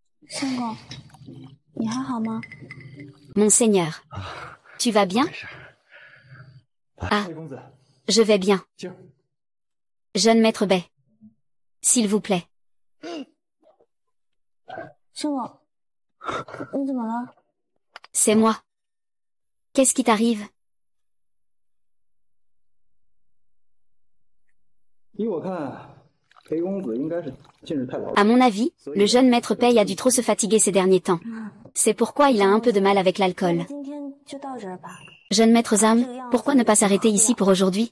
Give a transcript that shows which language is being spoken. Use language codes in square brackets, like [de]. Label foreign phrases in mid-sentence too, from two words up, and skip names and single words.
[zh] 相公，你还好吗？ [fr] Monseigneur. Tu vas bien? Ah. Je vais bien. Jeune maître Bay. S'il vous plaît. [zh] 相公，你怎么了？ [fr] C'est moi. Qu'est-ce qui t'arrive? À mon avis, le jeune maître Pei a dû trop se fatiguer ces derniers temps. C'est pourquoi il a un peu de mal avec l'alcool. Jeune maître Zam, pourquoi ne pas s'arrêter ici pour aujourd'hui?